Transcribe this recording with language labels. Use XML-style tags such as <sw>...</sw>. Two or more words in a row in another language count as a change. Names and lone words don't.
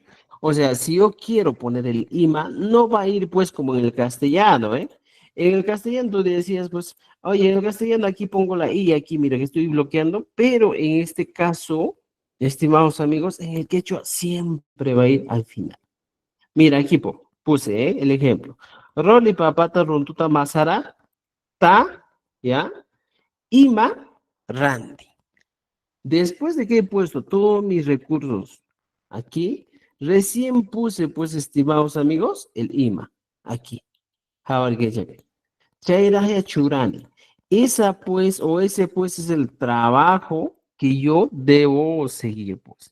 <es>O sea, si yo quiero poner el IMA, no va a ir pues como en el castellano, ¿eh? En el castellano tú decías, pues, oye, en el castellano aquí pongo la I, aquí mira que estoy bloqueando, pero en este caso, estimados amigos, en el quechua siempre va a ir al final. Mira, equipo, puse el ejemplo.</es> <qu>Roli, papata, runtuta, masara, ta, ¿ya? Ima, randi.</qu> <es>Después de que he puesto todos mis recursos aquí, recién puse, pues, estimados amigos, el ima, aquí.</es> <qu>Chairaya churani.</qu> <es>Esa, pues, o ese, pues, es el trabajo que yo debo seguir, pues.</es>